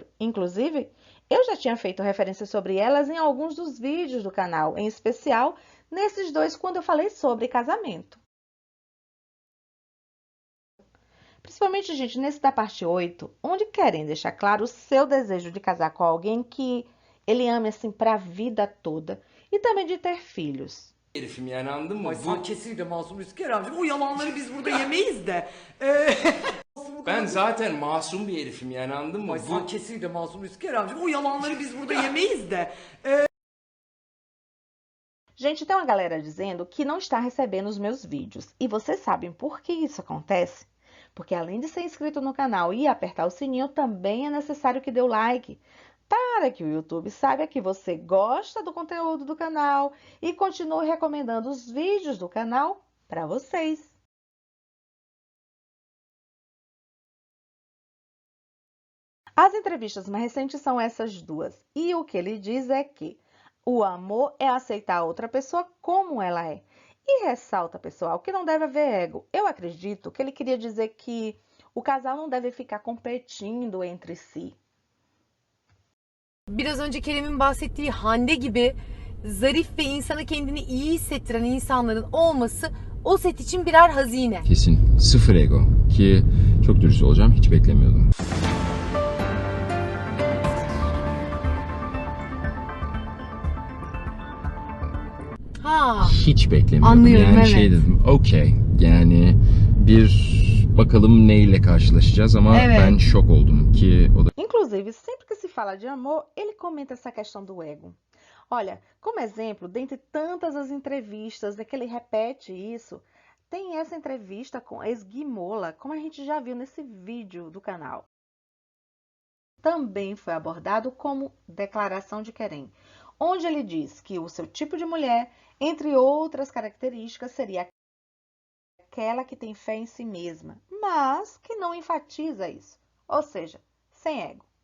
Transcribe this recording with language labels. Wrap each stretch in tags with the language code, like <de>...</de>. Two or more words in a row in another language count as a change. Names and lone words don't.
<pt>Inclusive, eu já tinha feito referência sobre elas em alguns dos vídeos do canal, em especial nesses dois quando eu falei sobre casamento. Principalmente, gente, nesse da parte 8, onde Keren deixa claro o seu desejo de casar com alguém que ele ame assim para a vida toda e também de ter filhos.</pt> <tr>Herifim yani anladın mı? Ay sen kesinlikle Masum Rüzgar amcım. O yalanları biz burada yemeyiz de. Ben zaten masum bir herifim yani anladın mı? Ay sen kesinlikle Masum Rüzgar amcım. O yalanları biz burada yemeyiz de.</tr> <pt>Gente, tem uma galera dizendo que não está recebendo os meus vídeos. E vocês sabem por que isso acontece? Porque além de ser inscrito no canal e apertar o sininho, também é necessário que dê o like, para que o YouTube saiba que você gosta do conteúdo do canal e continue recomendando os vídeos do canal para vocês. As entrevistas mais recentes são essas duas. E o que ele diz é que o amor é aceitar a outra pessoa como ela é. E ressalta, pessoal, que não deve haver ego. Eu acredito que ele queria dizer que o casal não deve ficar competindo entre si.</pt> <tr>Biraz önce Kerem'in bahsettiği Hande gibi zarif ve insanı kendini iyi hissettiren insanların olması o set için birer hazine. Kesin. Sıfır ego. Ki çok dürüst olacağım, hiç beklemiyordum. Ha, Hiç beklemiyordum. Anlıyorum, yani evet. şey dedim, okey. Yani bir bakalım neyle karşılaşacağız ama Evet. ben şok oldum ki o da</tr> <pt>Inclusive, sempre que se fala de amor, ele comenta essa questão do ego. Olha, como exemplo, dentre tantas as entrevistas que ele repete isso, tem essa entrevista com a ex-Gui Mola, como a gente já viu nesse vídeo do canal. Também foi abordado como declaração de Querem, onde ele diz que o seu tipo de mulher, entre outras características, seria aquela que tem fé em si mesma, mas que não enfatiza isso, ou seja, sem ego.</pt>